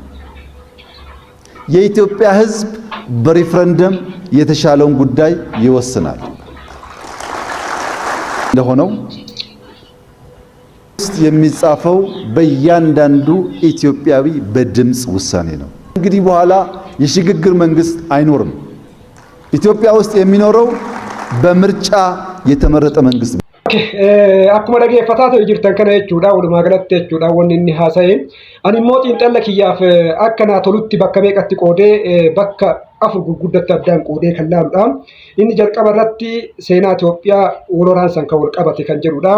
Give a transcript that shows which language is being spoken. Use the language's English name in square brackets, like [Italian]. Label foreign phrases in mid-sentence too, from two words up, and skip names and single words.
[Amharic] የኢትዮጵያ ሕዝብ በሪፍረንደም የተሻለውን ጉዳይ ይወስናል። ለሆነው ውስጥ የሚጻፈው በእያንዳንዱ ኢትዮጵያዊ በድምፅ ውሳኔ ነው። እንግዲህ በኋላ የሽግግር መንግስት አይኖርም። ኢትዮጵያ ውስጥ የሚኖረው በምርጫ የተመረጠ መንግስት ነው። [Oromo] akkuma dhaggeeffataa jirtan kana jechuudha walumaa galatti jechuudha wanni inni haasa'e ani immoo xiinxalla kiyyaaf akka naa tolutti bakka meeqatti qoodee bakka afur gurguddatti addaan qoodee kan laaludha. Inni jalqaba irratti seenaa Itoophiyaa wal waraansan kan wal qabate kan jedhudha.